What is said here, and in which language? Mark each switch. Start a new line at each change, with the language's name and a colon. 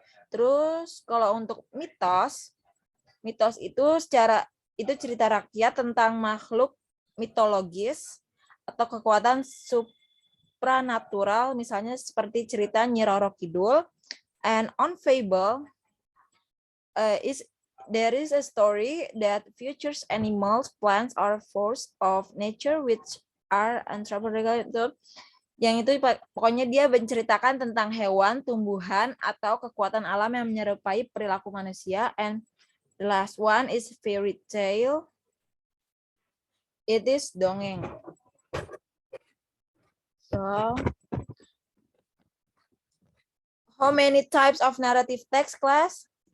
Indonesian: Terus kalau untuk mitos itu cerita rakyat tentang makhluk mitologis atau kekuatan supranatural, misalnya seperti cerita Nyi Roro Kidul.
English: And on fable, there is a story that features animals, plants, or force of nature which are untransferable.
Indonesian: Yang itu pokoknya dia menceritakan tentang hewan, tumbuhan, atau kekuatan alam yang menyerupai perilaku manusia.
English: And the last one is fairy tale. It is dongeng. So, how many types of narrative text, class?